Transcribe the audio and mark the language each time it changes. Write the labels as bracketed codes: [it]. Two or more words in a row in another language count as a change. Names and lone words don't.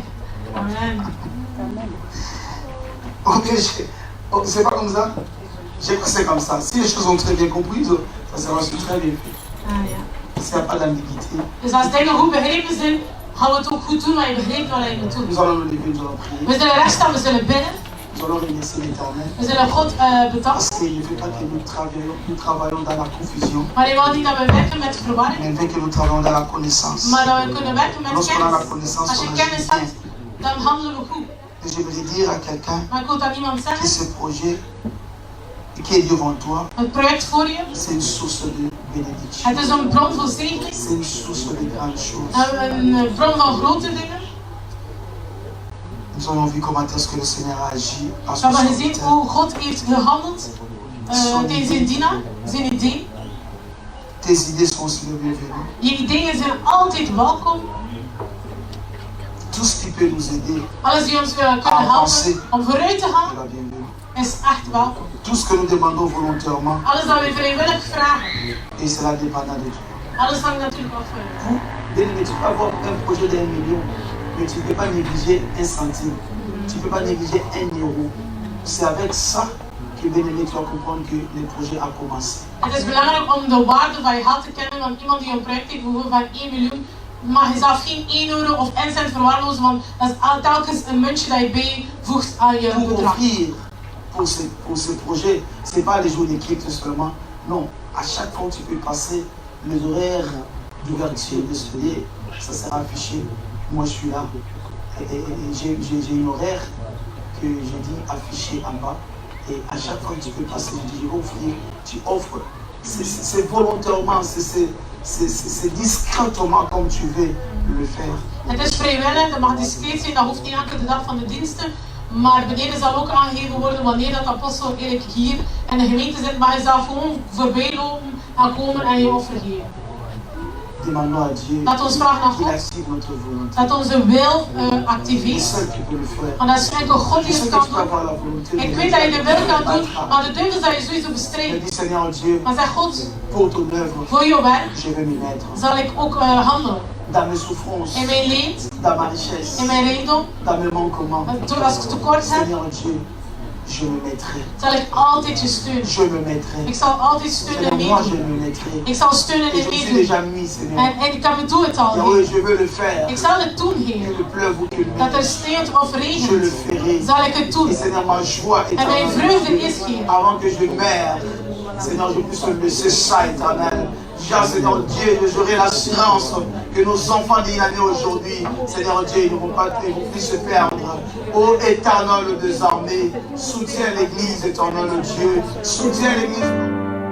[fr] Amen. ok, c'est pas comme ça. Je crois que c'est comme ça. Si les choses sont très bien comprises, ça sera aussi très bien fait. [nl] Ah, ja. [fr] S'il n'y a pas d'ambiguïté, [nl] Dus als dingen goed begrepen zijn, gaan we het ook goed doen, maar je begrijpt wat je moet doen. [fr] nous allons nous lever, nous allons prier. [nl] We zullen rechtstaan, we zullen bidden, [fr] Nous allons remercier l'Éternel. [nl] we zullen God [fr] Parce [nl] bedanken. [fr] qu'il ne veut pas que nous travaillons dans la confusion, [nl] Maar hij wil niet dat we werken met verwarring, [fr] mais il veut que nous travaillons dans la connaissance. [nl] maar dat we kunnen werken met [fr] Lorsqu'on a la [nl] kennis. [fr] connaissance, [nl] Als je [fr] on [nl] kennis [fr] agit [nl] hebt, [fr] bien. [nl] dan handelen we goed. [fr] Et je voudrais dire à quelqu'un [nl] Maar ik wil dat iemand [fr] que [nl] zeggen, [fr] ce projet qui est devant toi, [nl] het project voor je, [fr] c'est une source de bénédiction. [nl] het is een bron van zegen, [fr] C'est une source de grandes choses. [nl] een bron van grote dingen. [fr] Nous avons vu comment est-ce que le Seigneur a agi à [nl] We [fr] son [nl] hebben gezien [fr] serviteur. [nl] hoe God heeft gehandeld tegen zijn dienaar, zijn ideeën. [fr] Tes idées sont aussi le bienvenu. [nl] Je ideeën zijn altijd welkom. [fr] Tout ce qui peut nous aider [nl] Alles die ons kunnen helpen om vooruit te [fr] est [nl] gaan, [fr] la bienvenue. [nl] is echt welkom. [fr] Tout ce que nous demandons volontairement, [nl] Alles dat we vrijwillig vragen, [fr] et cela dépendant de toi. [nl] alles hangt natuurlijk af van jou. [fr] Vous, bien-aimé, tu peux avoir un projet d'1 million, mais tu ne peux pas négliger un centime. Tu ne peux pas négliger 1 euro. C'est avec ça que, bien-aimé, tu vas comprendre que le projet a commencé. [nl] Het is belangrijk om de waarde van je geld te kennen, want iemand die een project heeft bijvoorbeeld van 1 miljoen, mag je zelf geen 1 euro of 1 cent verwaarlozen, want dat is telkens een muntje dat je bijvoegt aan je [fr] Pour [nl] bedrag. [fr] offrir pour ce projet, ce n'est pas les jours d'équipe seulement. Non, à chaque fois tu peux passer les horaires d'ouverture de ce lieu, ça sera affiché. Moi je suis là. Et j'ai une horaire que je dis affiché en bas. Et à chaque fois que tu peux passer, je dis je vais offrir. Tu offres. C'est volontairement, c'est discrètement comme tu veux le faire. [nl] Het is vrijwillig, dat mag discreet zijn, dat hoeft niet elke dag van de diensten. Maar beneden zal ook aangegeven worden wanneer dat apostel eigenlijk hier in de gemeente zit, mag je zelf gewoon voorbij lopen en komen en je offer geven. [fr] Demandons à Dieu [nl] Laat ons vragen aan [fr] qu'il [nl] God [fr] active notre volonté. [nl] dat onze wil [fr] Il est [nl] activeert. [fr] seul qui peut le faire. [nl] Want dat is enkel God [fr] Je [nl] die [fr] sais [nl] het [fr] que [nl] kan [fr] je peux [nl] doen. [fr] avoir la volonté [nl] Ik [fr] de [nl] weet dat je de wil kan doen, [fr] battre. [nl] maar de duivel zal je sowieso [fr] Mais [nl] bestrijden. [fr] dis Seigneur Dieu, [nl] Maar zeg God, [fr] pour ton œuvre, [nl] voor je werk [fr] je vais m'y mettre. [nl] zal ik ook handelen. [fr] Dans mes souffrances, [nl] In mijn leed, [fr] dans ma richesse, [nl] in mijn rijkdom, [fr] dans mes manquements. [nl] door als ik tekort heb, [fr] Seigneur Dieu, je me mettrai. [nl] zal ik altijd je steunen. [fr] Je me mettrai. [nl] Ik zal altijd steunen en [fr] Seigneur, moi je [nl] meedoen. [fr] me mettrai. [nl] Ik zal steunen [fr] Et [nl] en [fr] je suis [nl] meedoen. [fr] déjà mis, Seigneur. [nl] En ik doe het al, [fr] Yahweh, [nl] Heer. [fr] je veux le faire. [nl] Ik zal het doen, Heer. [fr] Qu'il pleuve ou qu'il [nl] Dat er [fr] neige, [nl] sneeuwt of [fr] je le [nl] regent, [fr] ferai. [nl] zal ik het doen. [fr] Et Seigneur, ma joie [nl] En mijn [fr] éternelle, [nl] vreugde is, Heer. [fr] avant que je meure, Seigneur, je puisse laisser ça éternel. Déjà, Seigneur Dieu, j'aurai l'assurance que nos enfants d'une année aujourd'hui, Seigneur Dieu, ils ne vont pas plus se perdre. Ô éternel des armées, soutiens l'église, éternel Dieu, soutiens l'église.